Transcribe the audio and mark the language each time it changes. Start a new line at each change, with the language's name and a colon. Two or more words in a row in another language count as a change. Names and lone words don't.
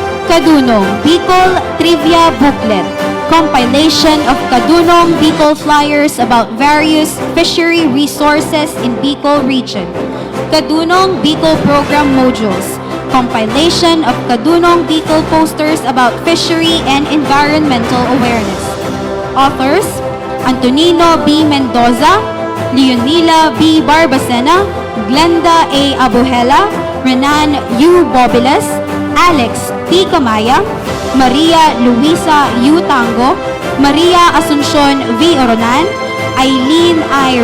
English: Kadunong Bicol Trivia Booklet, compilation of Kadunong Bicol flyers about various fishery resources in Bicol region. Kadunong Bicol program modules, compilation of Kadunong Bicol posters about fishery and environmental awareness. Authors, Antonino B. Mendoza, Leonila B. Barbacena, Glenda A. Abuhela, Renan U. Bobiles, Alex P. Camaya, Maria Luisa U. Tango, Maria Asuncion V. Oronan, Eileen I.